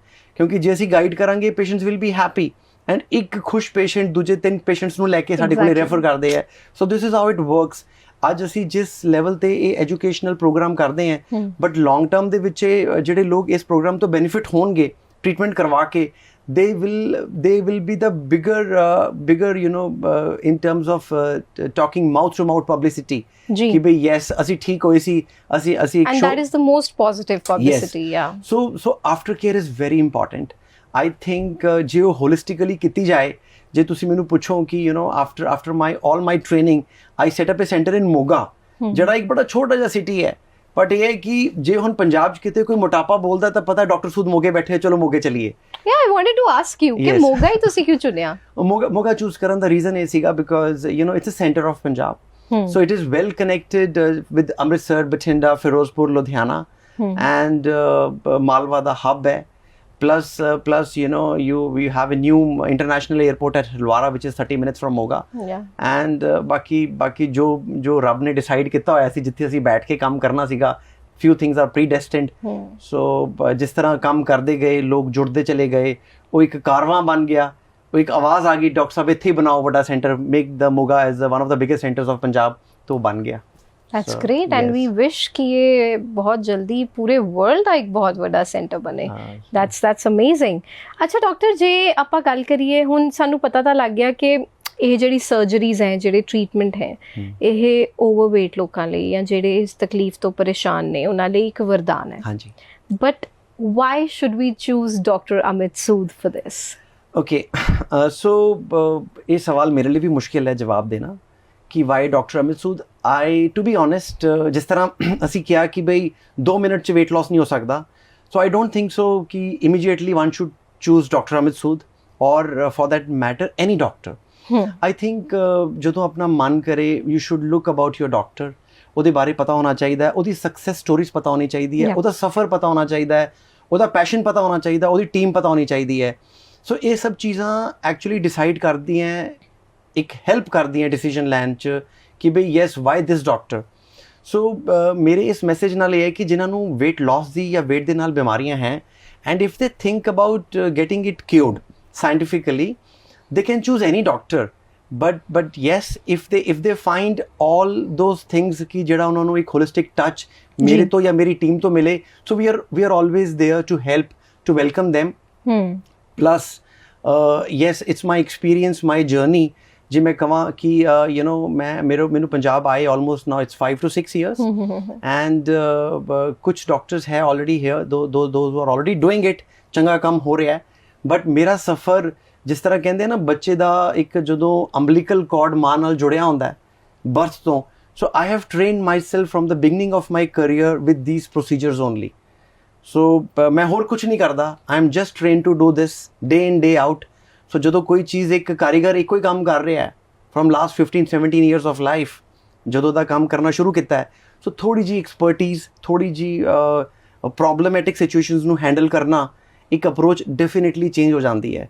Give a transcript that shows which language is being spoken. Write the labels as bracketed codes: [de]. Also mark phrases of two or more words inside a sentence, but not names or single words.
[pa] ਕਿਉਂਕਿ ਜੇ ਅਸੀਂ ਗਾਈਡ ਕਰਾਂਗੇ [en] patients will be happy, and [pa] ਇੱਕ ਖੁਸ਼ ਪੇਸ਼ੈਂਟ ਦੂਜੇ 3 ਪੇਸ਼ੈਂਟਸ ਨੂੰ ਲੈ ਕੇ ਸਾਡੇ ਕੋਲ ਰੈਫਰ ਕਰਦੇ ਹੈ। [en] so this is how it works. [pa] ਅੱਜ ਅਸੀਂ ਜਿਸ ਲੈਵਲ ਤੇ ਇਹ [en] educational program [pa] ਕਰਦੇ ਹਾਂ, [en] but long term [pa] ਦੇ ਵਿੱਚ ਜਿਹੜੇ ਲੋਕ ਇਸ ਪ੍ਰੋਗਰਾਮ ਤੋਂ ਬੈਨੀਫਿਟ ਹੋਣਗੇ ਟ੍ਰੀਟਮੈਂਟ ਕਰਵਾ ਕੇ, [en] they will be the bigger in terms of talking mouth to mouth publicity [pa] ਕਿ ਬਈ [en] yes [pa] ਅਸੀਂ ਠੀਕ ਹੋਏ ਸੀ, ਅਸੀਂ [en] and that is the most positive publicity. yes. so aftercare is very important. I think [pa] ਜੇ ਉਹ holistically ਕੀਤੀ ਜਾਏ, ਜੇ ਤੁਸੀਂ ਮੈਨੂੰ ਪੁੱਛੋ ਕਿ [en] after all my training I set up a center in Moga, [pa] ਜਿਹੜਾ ਇੱਕ ਬੜਾ ਛੋਟਾ ਜਿਹਾ ਸਿਟੀ ਹੈ, ਬਟ ਇਹ ਹੈ ਕਿ ਜੇ ਹੁਣ ਪੰਜਾਬ 'ਚ ਕਿਤੇ ਕੋਈ ਮੋਟਾਪਾ ਬੋਲਦਾ ਤਾਂ ਪਤਾ ਡਾਕਟਰ ਸੂਦ ਮੋਗੇ ਬੈਠੇ, ਚਲੋ ਮੋਗੇ ਚਲੀਏ। [en] I wanted to ask you [pa] ਕਿ ਮੋਗਾ ਹੀ ਤੁਸੀਂ ਕਿਉਂ ਚੁਣਿਆ? ਮੋਗਾ ਚੂਜ਼ ਕਰਨ ਦਾ ਰੀਜ਼ਨ ਇਹ ਸੀਗਾ [en] ਬਿਕਾਜ਼ it's a center of Punjab, so it is well connected with Amritsar, Bathinda, Firozpur, Ludhiana, and Malwa [pa] ਦਾ ਹੱਬ ਹੈ। [en] plus we have a new international airport at Hilwara which is 30 minutes from Moga. [pa] And ਬਾਕੀ ਜੋ ਰੱਬ ਨੇ ਡਿਸਾਈਡ ਕੀਤਾ ਹੋਇਆ ਸੀ ਜਿੱਥੇ ਅਸੀਂ ਬੈਠ ਕੇ ਕੰਮ ਕਰਨਾ ਸੀਗਾ, [en] few things are predestined. [hi] So जिस तरह काम करते गए लोग जुड़ते चले गए, वो एक कारवां बन गया, वो एक आवाज़ आ गई डॉक्टर साहब इत्थे बनाओ बड़ा सेंटर, [en] make the Moga as one of the biggest centers of Punjab, [hi] तो बन गया. [en] That's great and we wish [hi] कि ये बहुत जल्दी पूरे वर्ल्ड [pa] ਦਾ ਇੱਕ ਬਹੁਤ ਵੱਡਾ ਸੈਂਟਰ ਬਣੇ. [en] That's amazing. [pa] ਅੱਛਾ ਡਾਕਟਰ, ਜੇ ਆਪਾਂ ਗੱਲ ਕਰੀਏ ਹੁਣ ਸਾਨੂੰ ਪਤਾ ਤਾਂ ਲੱਗ ਗਿਆ ਕਿ ਇਹ ਜਿਹੜੀ ਸਰਜਰੀਜ਼ ਹੈ, ਜਿਹੜੇ ਟ੍ਰੀਟਮੈਂਟ ਹੈ, ਇਹ ਓਵਰਵੇਟ ਲੋਕਾਂ ਲਈ ਜਾਂ ਜਿਹੜੇ ਇਸ ਤਕਲੀਫ ਤੋਂ ਪਰੇਸ਼ਾਨ ਨੇ ਉਹਨਾਂ ਲਈ ਇੱਕ ਵਰਦਾਨ ਹੈ. ਹਾਂਜੀ. [en] But why should we choose Dr. Amit Sood for this? Okay, so [hi] ये सवाल मेरे लिए भी मुश्किल है जवाब देना कि [en] why Doctor Amit Sood. I to be honest, [hi] जिस तरह असी किया कि भाई 2 मिनट च वेट लॉस नहीं हो सकता, [en] so I don't think so कि immediately one should choose Doctor Amit Sood और for that matter any doctor. I think [hi] जो अपना मन करे [en] you should look about your doctor, [pa] ਉਹਦੇ ਬਾਰੇ ਪਤਾ ਹੋਣਾ ਚਾਹੀਦਾ ਹੈ, ਉਹਦੀ [en] success stories [pa] ਪਤਾ ਹੋਣੀ ਚਾਹੀਦੀ ਹੈ, ਉਹਦਾ ਸਫ਼ਰ ਪਤਾ ਹੋਣਾ ਚਾਹੀਦਾ ਹੈ, ਉਹਦਾ ਪੈਸ਼ਨ ਪਤਾ ਹੋਣਾ ਚਾਹੀਦਾ, ਉਹਦੀ ਟੀਮ ਪਤਾ ਹੋਣੀ ਚਾਹੀਦੀ ਹੈ. ਸੋ ਇਹ ਸਭ ਚੀਜ਼ਾਂ [en] actually decide [pa] ਕਰਦੀਆਂ, ਇੱਕ ਹੈਲਪ ਕਰਦੀਆਂ ਡਿਸੀਜਨ ਲੈਣ 'ਚ ਕਿ ਬਈ [en] yes why this doctor. [pa] ਸੋ ਮੇਰੇ ਇਸ ਮੈਸੇਜ ਨਾਲ ਇਹ ਹੈ ਕਿ ਜਿਨ੍ਹਾਂ ਨੂੰ [en] weight loss [pa] ਦੀ ਜਾਂ ਵੇਟ ਦੇ ਨਾਲ ਬਿਮਾਰੀਆਂ ਹੈ [en] and if they think about getting it cured scientifically, they can choose any doctor, but yes, if they find all those things [hi] कि जेड़ा उन्होंने एक [en] holistic touch [hi] मेरे तो या मेरी टीम तो मिले, [en] so we are always there to help, to welcome them. Plus yes, it's my experience, my journey. [hi] जी मैं कहाँ कि मैंने पंजाब आए [en] almost now it's 5 to 6 years and कुछ doctors है already here, those who are already doing it, [hi] चंगा काम हो रहा है. [pa] but [hi] मेरा सफ़र [pa] ਜਿਸ ਤਰ੍ਹਾਂ ਕਹਿੰਦੇ ਨਾ ਬੱਚੇ ਦਾ ਇੱਕ ਜਦੋਂ [en] umbilical cord [pa] ਮਾਂ ਨਾਲ ਜੁੜਿਆ ਹੁੰਦਾ ਬਰਥ ਤੋਂ, [en] so I have trained myself from the beginning of my career with these procedures only. [pa] ਸੋ ਮੈਂ ਹੋਰ ਕੁਛ ਨਹੀਂ ਕਰਦਾ, [en] I am just train to do this day in day out. [pa] ਸੋ ਜਦੋਂ ਕੋਈ ਚੀਜ਼ ਇੱਕ ਕਾਰੀਗਰ ਇੱਕੋ ਹੀ ਕੰਮ ਕਰ ਰਿਹਾ ਹੈ [en] from last 15-17 years of life, [pa] ਜਦੋਂ ਦਾ ਕੰਮ ਕਰਨਾ ਸ਼ੁਰੂ ਕੀਤਾ ਹੈ, ਸੋ ਥੋੜ੍ਹੀ ਜਿਹੀ ਐਕਸਪਰਟੀਜ਼, ਥੋੜ੍ਹੀ ਜਿਹੀ [en] problematic situations [pa] ਨੂੰ ਹੈਂਡਲ ਕਰਨਾ, ਇੱਕ ਅਪਰੋਚ [en] definitely change [pa] ਹੋ ਜਾਂਦੀ ਹੈ.